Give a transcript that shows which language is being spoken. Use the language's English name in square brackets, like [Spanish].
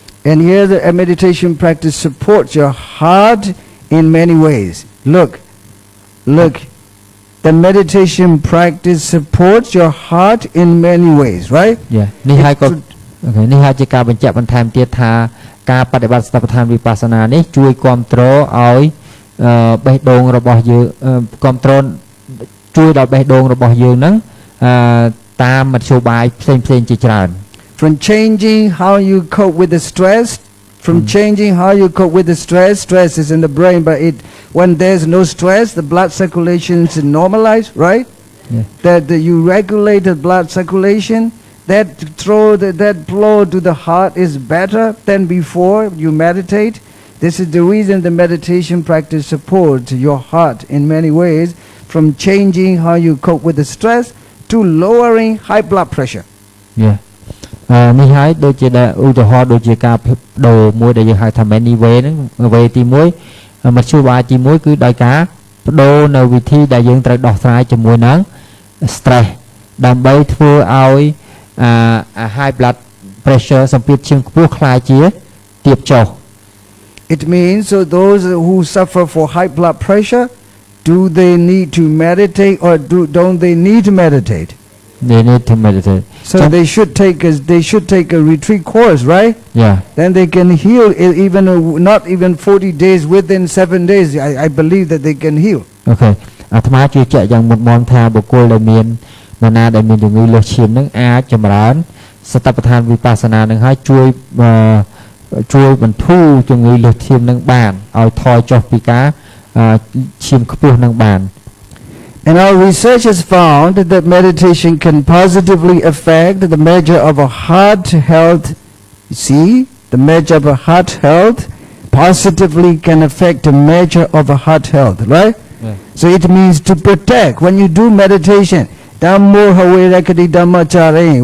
[English] And here the meditation practice supports your heart in many ways. Look. The meditation practice supports your heart in many ways, right? Yeah. [Khmer] នេះហើយក៏នេះហើយជាការបញ្ជាក់បន្ថែមទៀតថាការបដិបត្តិសតិប្បដ្ឋានវិបស្សនានេះជួយគ្រប់គ្រងឲ្យបេះដូងរបស់យើងគ្រប់គ្រងជួយដល់បេះដូងរបស់យើងហ្នឹងតាមមធ្យោបាយផ្សេងជាច្រើន [English] From changing how you cope with the stress, stress is in the brain, but when there's no stress, the blood circulation is normalized, right? Yeah. That you regulate the blood circulation, that that flow to the heart is better than before you meditate. This is the reason the meditation practice supports your heart in many ways, from changing how you cope with the stress to lowering high blood pressure. Yeah. [Khmer] នេះហើយដូចជាឧទាហរណ៍ដូចជាការបដូរមួយដែលយើងហៅថា [English] many way [Khmer] ហ្នឹង way ទី1មធ្យោបាយទី1គឺដោយការបដូរនៅវិធីដែលយើងត្រូវដោះស្រាយជាមួយនឹង stress ដើម្បីធ្វើឲ្យ [English] high blood pressure [Khmer] សម្ពាធឈាមខ្ពស់ខ្លាយជាទាបចុះ [English] It means so those who suffer for high blood pressure, do they need to meditate or don't they need to meditate? They need to meditate. So they should take a retreat course, right? Yeah. Then they can heal even not even 40 days, within 7 days. I believe that they can heal. Okay. [Khmer] អាត្មាជឿជាក់យ៉ាងមុតមមថាបុគ្គលដែលមាននរណាដែលមានជំងឺលើសឈាមនឹងអាចចម្រើនសតិប្បដ្ឋានវិបស្សនានឹងហើយជួយបន្ធូរជំងឺលើសឈាមនឹងបានឲ្យថយចុះពីការឈាមខ្ពស់នឹងបាន [English] And our research has found that meditation can positively affect the measure of a heart health. See, the measure of a heart health positively can affect the measure of a heart health, right? Yeah. So it means to protect. When you do meditation, [Pali] Dhammo hawe rakati dhamma chare.